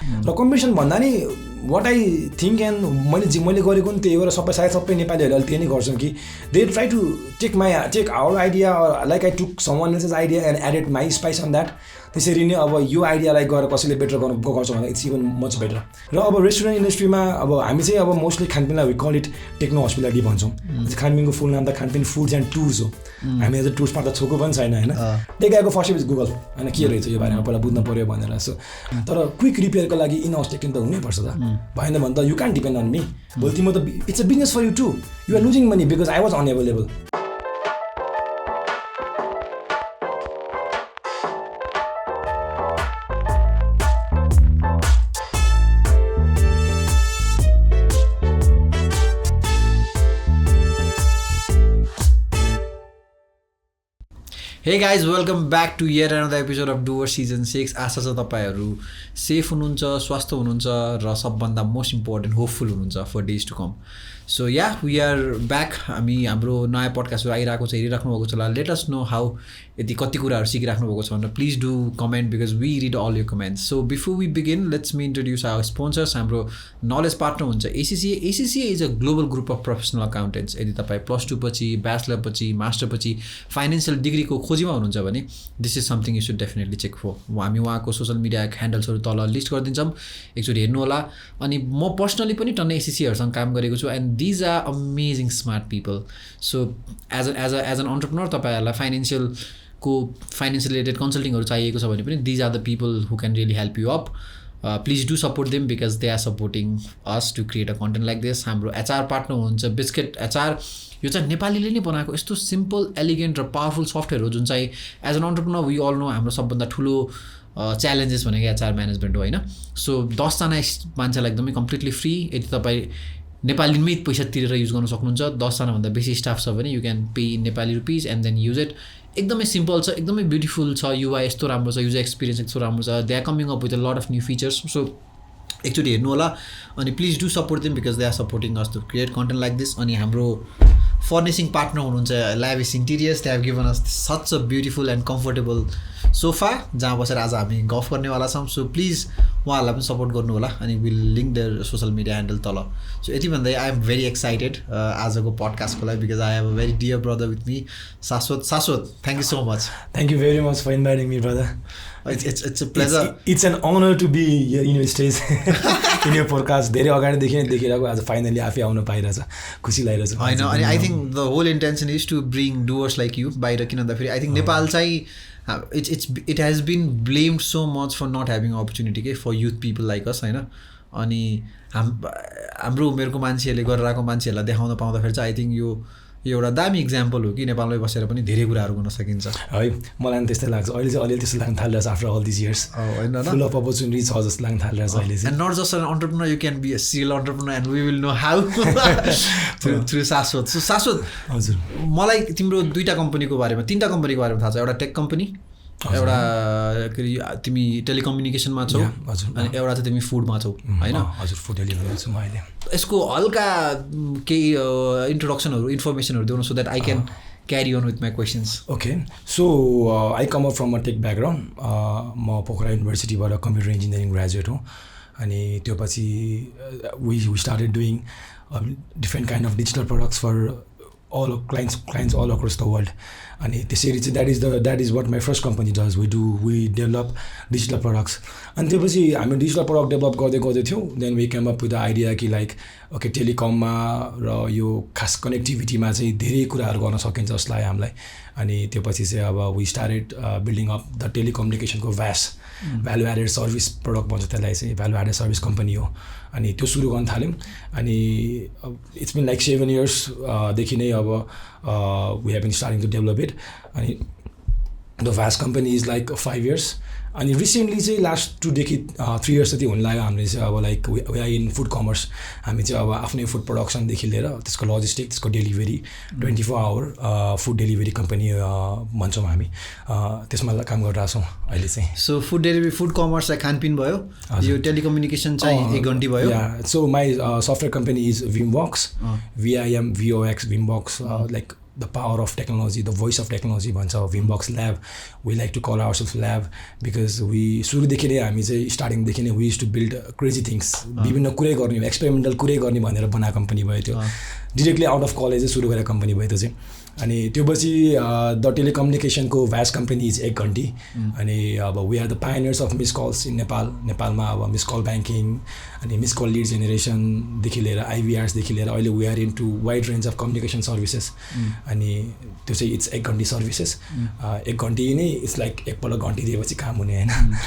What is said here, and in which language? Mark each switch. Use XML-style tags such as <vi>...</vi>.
<ne>र कम्पिटिसन भन्दा नि</ne> <en>what I think and</en> <ne>मैले गरेको नि त्यही हो र सबै नेपालीहरूले त्यही नै गर्छन् कि</ne> <en>they try to take our idea or like I took someone else's idea and added my spice on that.</en> <ne>त्यसरी नै अब यो आइडियालाई गएर कसैले बेटर गर्छ भने</ne> <en>It's even much better.</en> <ne>र अब रेस्टुरेन्ट इन्डस्ट्रीमा अब हामी चाहिँ अब mostly खानपिनलाई</ne> <en>we call it techno hospitality</en> <ne>भन्छौँ. खानपिनको फुल नाम त खानपिन फुड्स एन्ड टुर्स हो. हामी अझ टुर्समा त छोको पनि छैन होइन. त्यही गएको फर्स्ट इज गुगल होइन के रहेछ यो बारेमा पहिला बुझ्नु पऱ्यो भनेर. सो तर क्विक रिपेयरको लागि इन हाउस टेक्निक त हुनैपर्छ त. भएन भने त</ne> <en>You can depend on me.</en> <ne>भोलि तिम्रो त</ne> <en>It's a business for you too. You are losing money because I was unavailable. Hey guys, welcome back to yet another episode of Doers Season 6.</en> <ne>आशा छ तपाईहरु सेफ हुनुहुन्छ, स्वस्थ हुनुहुन्छ र सबभन्दा मोस्ट इम्पोर्टेन्ट होपफुल हुनुहुन्छ</ne> <en>for days to come. So yeah, we are back.</en> <ne>हाम्रो नयाँ पडकास्टहरु आइराको छ, हेरिराख्नु भएको छ होला.</ne> <en>Let us know how</en> <ne>यदि कति कुराहरु सिकिराख्नु भएको छ भनेर</ne> <en>please do comment because we read all your comments. So before we begin, let's me introduce our sponsors.</en> <ne>हाम्रो knowledge partner हुन्छ</ne> <en>ACCA. ACCA is a global group of professional accountants.</en> <ne>यदि तपाई +2 पछि, ब्याचलर पछि, मास्टर पछि financial डिग्रीको खोजीमा हुनुहुन्छ भने</ne> <en>this is something you should definitely check for.</en> <ne>हामी उहाँको सोशल मिडिया ह्यान्डल्सहरु तल लिस्ट गरिदिन्छौँ, एकचोटी हेर्नु होला. अनि म पर्सनली पनि टन्नै ACCAहरुसँग काम गरेको छु</ne> <en>and these are amazing smart people. So as an entrepreneur</en> <ne>तपाईहरुलाई फाइनान्शियल रिलेटेड कन्सल्टिङहरु चाहिएको छ भने पनि</ne> <en>these are the people who can really help you up. Please do support them because they are supporting us to create a content like this.</en> <ne>हाम्रो HR partner हुन्छ biscuit HR. यो चाहिँ नेपालीले नै बनाएको यस्तो सिम्पल एलिगेन्ट र powerful software हो जुन चाहिँ</ne> <en>as an entrepreneur we all know</en> <ne>हाम्रो सबभन्दा ठुलो च्यालेन्जेस भनेको HR म्यानेजमेन्ट हो होइन. सो 10 जना मान्छेलाई एकदमै कम्प्लिटली फ्री. यदि तपाईँ नेपालीमै पैसा तिरेर युज गर्न सक्नुहुन्छ, 10 जनाभन्दा बेसी स्टाफ छ भने</ne> <en>You can pay in Nepali rupees and then use it.</en> <ne>एकदमै सिम्पल छ, एकदमै ब्युटिफुल छ, युआई यस्तो राम्रो छ, युजर एक्सपिरियन्स यस्तो राम्रो छ.</ne> <en>They are coming up with a lot of new features.</en> <ne>So एकचोटि हेर्नु होला अनि</ne> <en>Please do support them because they are supporting us to create content like this.</en> <ne>अनि हाम्रो फर्निसिङ पार्टनर हुनुहुन्छ lavish इन्टिरियर्स.</ne> <en>they have given us such a beautiful and comfortable sofa</en> <ne>जहाँ बसेर आज हामी गफ गर्नेवाला छौँ. सो प्लिज उहाँहरूलाई पनि सपोर्ट गर्नु होला अनि</ne> <en>will link their social media handle</en> <ne>तल.</ne> <en>so यति भन्दै I am very excited</en> <ne>आजको पडकास्टको लागि</ne> <en>Because I have a very dear brother with me Shashwat. Thank you so much. Thank you very much for inviting me, brother. It's a pleasure. It's an honor to be here in your stage in your podcast.</en> <ne>धेरै अगाडिदेखि देखिरहेको आज finally आफै आउन पाइरहेछ, खुसी लागिरहेछ. होइन अनि</ne> <en>I think the whole intention is to bring doers like you बाहिर.</en> <ne>किन भन्दाखेरि</ne> <en>I think Nepal चाहिँ it has been blamed so much for not having opportunity के for youth people like us होइन.</en> <ne>अनि हाम्रो उमेरको मान्छेहरूले गरेर आएको मान्छेहरूलाई देखाउन पाउँदाखेरि चाहिँ</ne> <en>I think</en> <ne>यो एउटा दामी इक्जाम्पल हो कि नेपालमै बसेर पनि धेरै कुराहरू गर्न सकिन्छ है. मलाई पनि त्यस्तै लाग्छ अहिले चाहिँ. अलिअलि त्यस्तो लाग्न थालिरहेछ</ne> <en>after all this years</en> <ne>होइन. फुल अफ अपर्च्युनिटी छ जस्तो लाग्न थालिरहेछ अहिले चाहिँ.</ne> <en>And not just an entrepreneur, you can be a serial entrepreneur and we will know how through Shashwat.</en> <ne>सो शाश्वत, हजुर मलाई तिम्रो 2टा कम्पनीको बारेमा 3टा कम्पनीको बारेमा थाहा छ. एउटा टेक कम्पनी, एउटा तिमी टेलिकम्युनिकेसनमा छौ अनि एउटा चाहिँ तिमी फुडमा छौ होइन. हजुर फुड डेलिभरी छु म अहिले. यसको हल्का केही इन्ट्रोडक्सनहरू इन्फर्मेसनहरू दिउनु</ne> <en>So that I can carry on with my questions. Okay so I come up from a tech background.</en> <ne>म पोखरा युनिभर्सिटीबाट कम्प्युटर इन्जिनियरिङ ग्रेजुएट हो. अनि त्यो पछि</ne> <en>We started doing different kind of digital products for all clients all across the world.</en> <ne>अनि त्यसरी चाहिँ</ne> <en>that is what my first company does. We develop digital products.</en> <ne>अनि त्यसपछि हामी डिजिटल प्रडक्ट डेभलप गर्दै थियौँ.</ne> <en>then we came up with the idea कि like okay</en> <ne>टेलिकममा र यो खास कनेक्टिभिटीमा चाहिँ धेरै कुराहरू गर्न सकिन्छ जस्तो लाग्यो हामीलाई. अनि त्यो पछि चाहिँ अब</ne> <en>we started building up the</en> <ne>टेलिकम्युनिकेसनको value added service product भन्छ त्यसलाई चाहिँ. भ्यालु एडेड सर्भिस कम्पनी हो. अनि त्यो सुरु गर्न थाल्यौँ. अनि</ne> <en>it's been like 7 years</en> <ne>देखि नै अब we have been starting to develop it. अनि</ne> <en>the vast company is like 5 years</en> <ne>अनि रिसेन्टली चाहिँ लास्ट 2-3 years जति हुन लाग्यो हामीले चाहिँ अब</ne> <en>like we are in food commerce</en> <ne>हामी चाहिँ अब आफ्नै फुड प्रडक्सनदेखि लिएर त्यसको लजिस्टिक त्यसको delivery 24 hour food delivery company भन्छौँ हामी त्यसमा काम गरिरहेको छौँ अहिले चाहिँ so food delivery food commerce चाहिँ खानपिन भयो यो टेलिकम्युनिकेसन चाहिँ एकघन्टी भयो</ne> <en>so my software company is Vimvox VIMVOX Vimvox like the power of technology, the voice of technology</en> <ne>भन्छ</ne> <en>Vimbox Lab. We like to call ourselves lab because we</en> <ne>सुरुदेखि नै हामी चाहिँ स्टार्टिङदेखि नै</ne> <en>we used to build crazy things</en> <ne>विभिन्न कुरै गर्ने experimental कुरै गर्ने भनेर बनाएको कम्पनी भयो त्यो डिरेक्टली आउट अफ कलेज सुरु गरेको कम्पनी भयो त्यो चाहिँ अनि त्यो पछि द टेलिकम्युनिकेसनको भ्यास्ट कम्पनी इज एकघन्टी अनि</ne> <en>अब we are the pioneers of miss calls</en> <ne>in नेपालमा अब मिस कल ब्याङ्किङ अनि मिस कल लिड जेनेरेसनदेखि लिएर IVRsदेखि लिएर अहिले</ne> <en>we are into wide range of communication services</en> <ne>अनि त्यो चाहिँ इट्स एकघन्टी सर्भिसेस एकघन्टी नै इट्स लाइक एकपल्ट घन्टी दिएपछि काम हुने होइन</ne>